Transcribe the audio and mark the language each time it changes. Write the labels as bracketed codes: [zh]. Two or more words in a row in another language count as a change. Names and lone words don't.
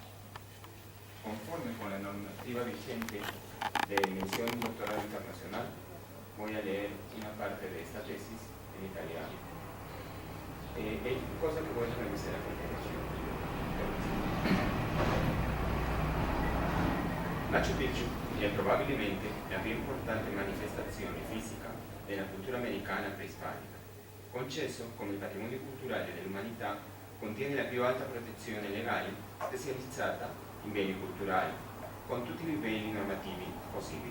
[es] Conforme con la normativa vigente de mención doctoral internacional, voy a leer una parte de esta tesis en italiano. Cosa que voy a revisar a continuación. [it] Machu Picchu è probabilmente la più importante manifestazione fisica della cultura americana preispanica. Concesso come il patrimonio culturale dell'umanità, contiene la più alta protezione legale specializzata in beni culturali, con tutti i livelli normativi possibili.